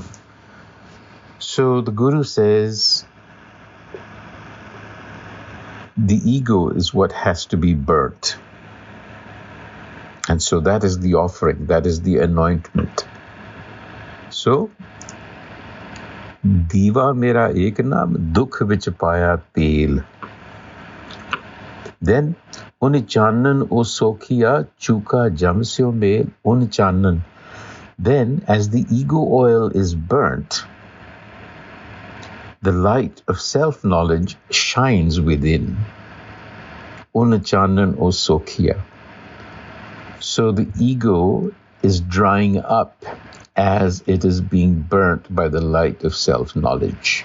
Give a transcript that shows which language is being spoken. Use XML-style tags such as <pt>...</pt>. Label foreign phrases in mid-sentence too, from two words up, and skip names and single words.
<en>So the Guru says, the ego is what has to be burnt. And so that is the offering, that is the anointment.</en> <pa>So, ਦੀਵਾ ਮੇਰਾ ਏਕੁ ਨਾਮੁ, ਦੁਖੁ ਵਿਚਿ ਪਾਇਆ ਤੇਲੁ.</pa> <en>Then,</en> <pa>ਉਨਿ ਚਾਨਣਿ ਓਹੁ ਸੋਖਿਆ ਚੂਕਾ ਜਮ ਸਿਉ ਮੇਲੁ ਉਨਿ ਚਾਨਣਿ.</pa> <en>Then, as the ego oil is burnt, the light of self-knowledge shines within.</en> <pa>ਉਨਿ ਚਾਨਣਿ ਓਹੁ ਸੋਖਿਆ.</pa> <en>So the ego is drying up as it is being burnt by the light of self-knowledge.</en>